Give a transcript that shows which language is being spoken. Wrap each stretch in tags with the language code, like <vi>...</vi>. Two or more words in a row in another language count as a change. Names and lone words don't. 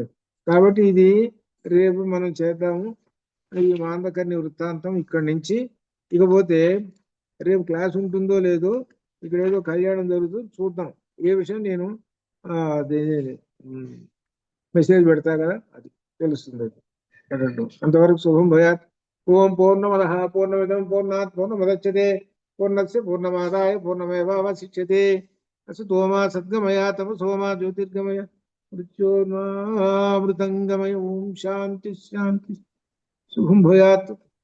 <te>కాబట్టి ఇది రేపు మనం చేద్దాము ఈ మాందకర్ణి వృత్తాంతం ఇక్కడి నుంచి. ఇకపోతే రేపు క్లాస్ ఉంటుందో లేదో, ఇక్కడ ఏదో కళ్యాణం జరుగుతుంది, చూద్దాం. ఏ విషయం నేను మెసేజ్ పెడతా కదా, అది తెలుస్తుంది.</te> <sa>అంతవరకు శుభం భయాత్. ఓం పూర్ణమద పూర్ణమిదం పూర్ణాత్ పూర్ణముదచ్యతే పూర్ణస్య పూర్ణమాదాయ పూర్ణమేవావశిష్యతే. అసతోమా సద్గమయ తమసోమా జ్యోతిర్గమయ మృత్యోర్మృతంగమయ. ఓం శాంతి శాంతి. శుభం భూయాత్.</sa>